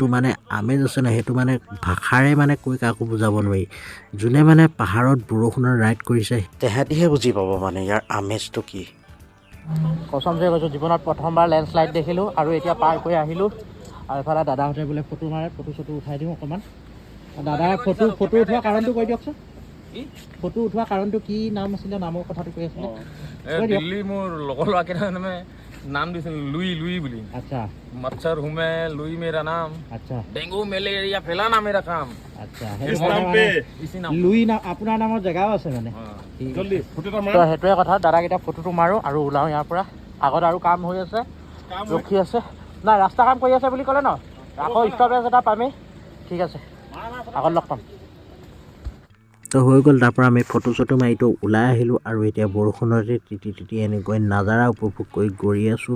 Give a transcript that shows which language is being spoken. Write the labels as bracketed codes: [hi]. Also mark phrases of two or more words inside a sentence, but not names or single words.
[as] মানে আমেজ আছে ন সেইটো মানে ভাষাৰে মানে কৈ কাকো বুজাব নোৱাৰি যোনে মানে পাহাৰত বৰষুণৰ ৰাইড কৰিছে তেহেঁতিহে বুজি পাব মানে ইয়াৰ আমেজটো কি কচমছে কৈছোঁ জীৱনত প্ৰথমবাৰ লেণ্ডশ্লাইড দেখিলোঁ আৰু এতিয়া পাৰ কৰি আহিলোঁ আৰু এফালে দাদাহঁতে বোলে ফটো মাৰে ফটো উঠাই দিওঁ অকণমান দাদাই ফটো উঠোৱা কাৰণটো কৈ দিয়কচোন ফটো উঠোৱা কাৰণটো কি নাম আছিলে নামৰ কথাটো কৈ আছিলে দিল্লী মোৰ লগৰ ল'ৰাকেইটা মানে নাম দিছিল লুই বুলি আচ্ছা [hi] मच्छर हूँ मैं लुई मेरा नाम [as] আচ্ছা [hi] डेंगू मलेरिया फैलाना मेरा काम [as] আচ্ছা [hi] इसी नाम [as] লুই নাম আপোনাৰ নামৰ জেগাও আছে মানে জলদি ফটোটা মাৰ তো সেইটোৱে কথা দাদাকেইটা ফটোটো মাৰোঁ আৰু ওলাওঁ ইয়াৰ পৰা আগত আৰু কাম হৈ আছে ৰখি আছে নাই ৰাস্তা কাম কৰি আছে বুলি ক'লে ন আকৌ ষ্টপেজ এটা পামেই ঠিক আছে আগত লগ পাম তো হৈ গ'ল তাৰ পৰা আমি ফটো মাৰিটো ওলাই আহিলোঁ আৰু এতিয়া বৰষুণতে তিতি এনেকৈ নাজাৰা উপভোগ কৰি গৈ আছোঁ